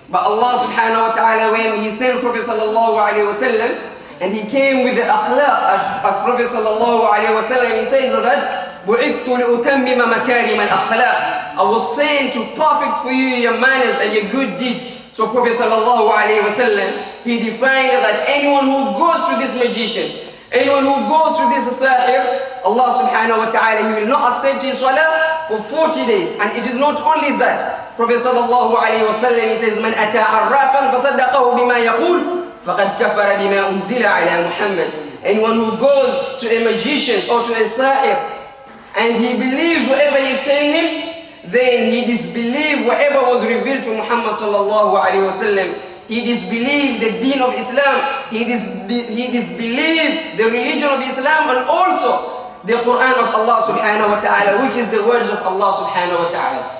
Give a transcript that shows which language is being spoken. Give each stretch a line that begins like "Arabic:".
English: But Allah subhanahu wa ta'ala, when he sent Prophet sallallahu alayhi wa sallam, and he came with the akhlaq, as Prophet sallallahu alayhi wa sallam, he says that,
Arabic: بُعِثْتُ لِأُتَمِّمَ مَكَارِمَ الْأَخْلَاقِ
English: I was sent to perfect for you your manners and your good deeds. So Prophet sallallahu alayhi wa sallam, he defined that anyone who goes to these magicians, anyone who goes to this sahir, Allah subhanahu wa ta'ala, he will not accept his salah for 40 days. And it is not only that. Prophet sallallahu alayhi wa sallam, he says,
Arabic: مَنْ أَتَى عَرَّافًا فَصَدَّقَهُ بِمَا يَقُولُ فَقَدْ كَفَرَ بِمَا أُنزِلَ عَلَى مُحَمَّدٍ.
English: Anyone who goes to a magician or to a sahir, and he believes whatever he is telling him, then he disbelieves whatever was revealed to Muhammad sallallahu alayhi wa sallam. He disbelieved the deen of Islam. He disbelieved the religion of Islam and also the Quran of Allah subhanahu wa ta'ala, which is the words of Allah subhanahu wa ta'ala.